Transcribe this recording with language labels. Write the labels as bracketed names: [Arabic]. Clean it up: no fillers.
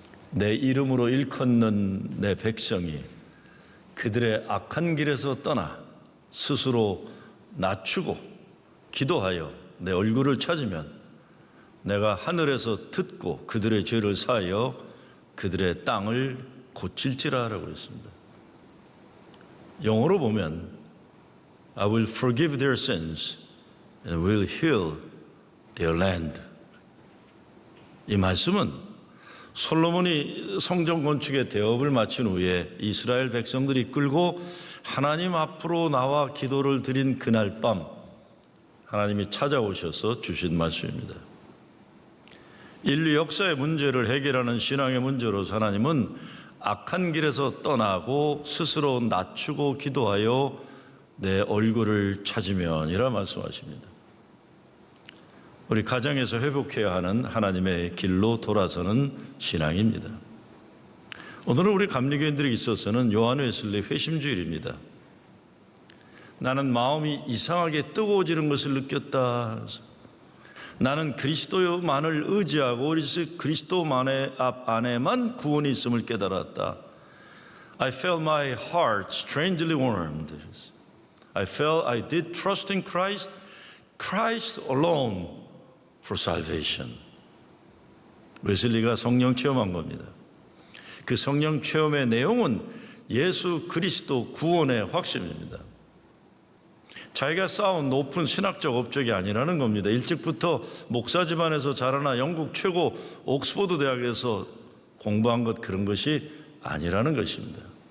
[Korean] 내 이름으로 일컫는 내 백성이 그들의 악한 길에서 떠나 스스로 낮추고 기도하여 내 얼굴을 찾으면 내가 하늘에서 듣고 그들의 죄를 사하여 그들의 땅을 고칠지라라고 했습니다. 영어로 보면 [English] I will forgive their sins and will heal their land. [Korean] 이 말씀은 솔로몬이 성전 건축의 대업을 마친 후에 이스라엘 백성들이 끌고 하나님 앞으로 나와 기도를 드린 그날 밤 하나님이 찾아오셔서 주신 말씀입니다. 인류 역사의 문제를 해결하는 신앙의 문제로서 하나님은 악한 길에서 떠나고 스스로 낮추고 기도하여 내 얼굴을 찾으면이라 말씀하십니다. 우리 가정에서 회복해야 하는 하나님의 길로 돌아서는 신앙입니다. 오늘은 우리 감리교인들에 있어서는 요한 웨슬리 회심주일입니다. 나는 마음이 이상하게 뜨거워지는 것을 느꼈다. 나는 그리스도만을 의지하고 오직 그리스도만의 안에만 구원이 있음을 깨달았다. [English] I felt my heart strangely warmed. I felt I did trust in Christ, Christ alone for salvation. [Korean] 웨슬리가 성령 체험한 겁니다. 그 성령 체험의 내용은 예수 그리스도 구원의 확신입니다. 자기가 쌓은 높은 신학적 업적이 아니라는 겁니다. 일찍부터 목사 집안에서 자라나 영국 최고 옥스퍼드 대학에서 공부한 것 그런 것이 아니라는 것입니다.